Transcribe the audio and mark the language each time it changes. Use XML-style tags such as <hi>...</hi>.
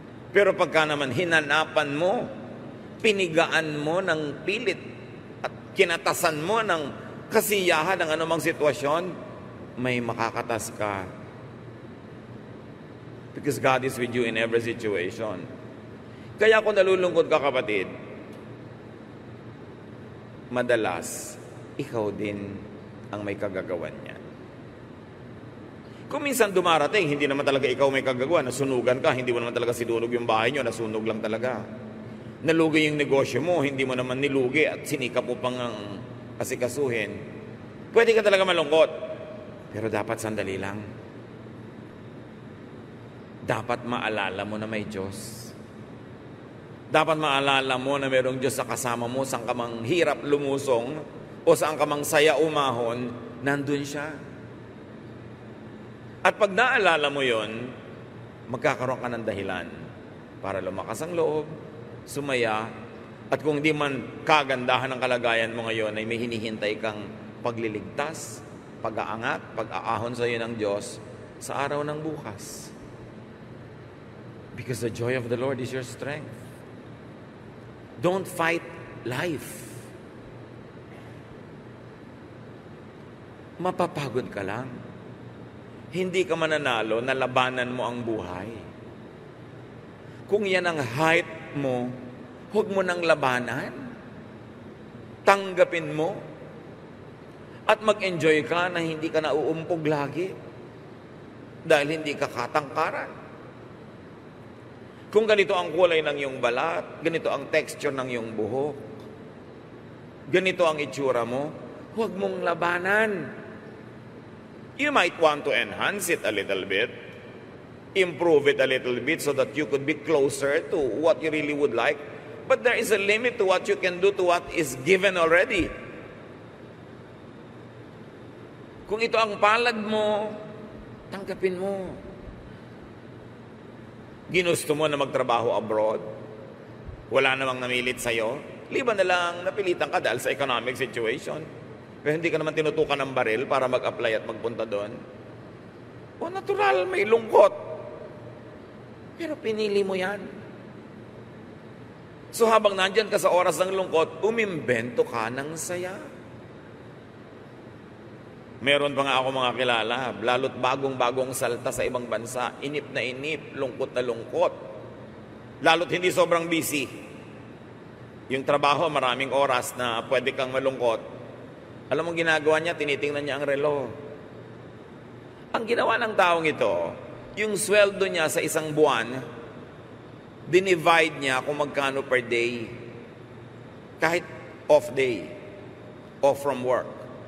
<tl>Pero pagka naman hinanapan mo, pinigaan mo ng pilit at kinatasan mo ng kasiyahan ng anumang sitwasyon, may makakatas ka.</tl> <en>Because God is with you in every situation.</en> <tl>Kaya kung nalulungkot ka, kapatid, madalas, ikaw din ang may kagagawan niya. Kung minsan dumarating, hindi naman talaga ikaw may kagagawa, nasunugan ka, hindi mo naman talaga sinunog yung bahay nyo, nasunog lang talaga. Nalugi yung negosyo mo, hindi mo naman nilugi at sinikap mo pang ang asikasuhin. Pwede ka talaga malungkot, pero dapat sandali lang. Dapat maalala mo na may Diyos. Dapat maalala mo na mayroong Diyos sa kasama mo, saan ka mang hirap lumusong, o saan ka mang saya umahon, nandun siya. At pag naalala mo yon, magkakaroon ka ng dahilan para lumakas ang loob, sumaya, at kung di man kagandahan ng kalagayan mo ngayon, ay may hinihintay kang pagliligtas, pag-aangat, pag-aahon sa iyo ng Diyos sa araw ng bukas.</tl> <en>Because the joy of the Lord is your strength. Don't fight life.</en> <tl>Mapapagod ka lang. Hindi ka mananalo na labanan mo ang buhay. Kung yan ang height mo, huwag mo nang labanan. Tanggapin mo. At mag-enjoy ka na hindi ka nauumpog lagi. Dahil hindi ka katangkaran. Kung ganito ang kulay ng iyong balat, ganito ang texture ng iyong buhok, ganito ang itsura mo, huwag mong labanan.</tl> <en>You might want to enhance it a little bit, improve it a little bit so that you could be closer to what you really would like. But there is a limit to what you can do to what is given already.</en> <tl>Kung ito ang palad mo, tanggapin mo. Ginusto mo na magtrabaho abroad, wala namang namilit sa'yo, liban na lang napilitan ka dahil sa</tl> <en>economic situation.</en> <tl>Pero hindi ka naman tinutukan ng baril para mag-apply at magpunta doon. O natural, may lungkot. Pero pinili mo yan. So habang nandyan ka sa oras ng lungkot, umimbento ka ng saya. Meron pa nga ako mga kilala, lalo't bagong-bagong salta sa ibang bansa, inip na inip, lungkot na lungkot. Lalo't hindi sobrang busy. Yung trabaho, maraming oras na pwede kang malungkot. Alam mo ginagawa niya, tinitingnan niya ang relo. Ang ginawa ng taong ito, yung sweldo niya sa isang buwan, dinivide niya kung magkano per day. Kahit off day,</tl> <en>off from work.</en>